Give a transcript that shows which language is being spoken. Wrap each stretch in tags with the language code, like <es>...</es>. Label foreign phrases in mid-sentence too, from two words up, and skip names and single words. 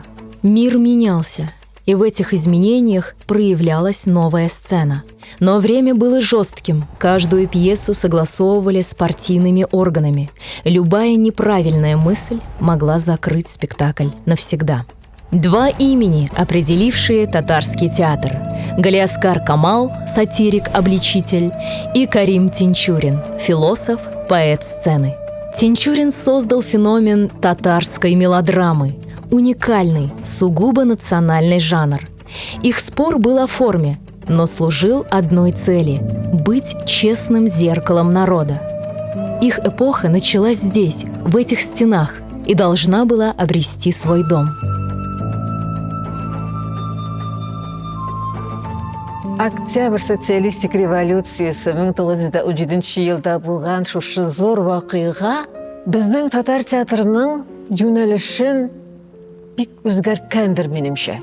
<ru>Мир менялся, и в этих изменениях проявлялась новая сцена. Но время было жестким, каждую пьесу согласовывали с партийными органами. Любая неправильная мысль могла закрыть спектакль навсегда. Два имени, определившие татарский театр: Галиаскар Камал, сатирик-обличитель, и Карим Тинчурин, философ, поэт сцены. Тинчурин создал феномен татарской мелодрамы, уникальный, сугубо национальный жанр. Их спор был о форме, но служил одной цели – быть честным зеркалом народа. Их эпоха началась здесь, в этих стенах, и должна была обрести свой дом.</ru> <tt>Октябрь социалистик революциясы 1917 елда булган шушы зор вакыйга безнең татар театрының юнәлешен бик үзгәрткәндер минемчә.</tt>